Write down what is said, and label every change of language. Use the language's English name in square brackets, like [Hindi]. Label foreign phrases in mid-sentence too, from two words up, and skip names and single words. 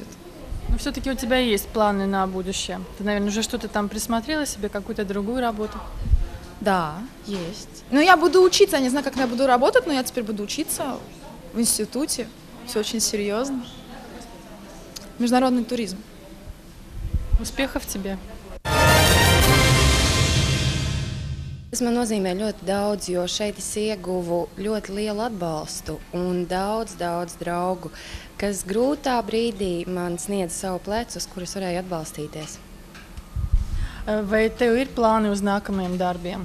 [Russian] Но все-таки у тебя есть планы на будущее. Ты, наверное, уже что-то там присмотрела себе, какую-то другую работу? Да, есть. Но я буду учиться, я не знаю, как я буду работать, но я теперь буду учиться в институте. Все очень серьезно. Международный туризм. Uspieha тебе! [Latvian] Tas man nozīmē ļoti daudz, jo šeit es ieguvu ļoti lielu atbalstu un daudz draugu, kas grūtā brīdī man sniedza savu plecu, uz kuras varēju atbalstīties. Vai tev ir plāni uz nākamajiem darbiem?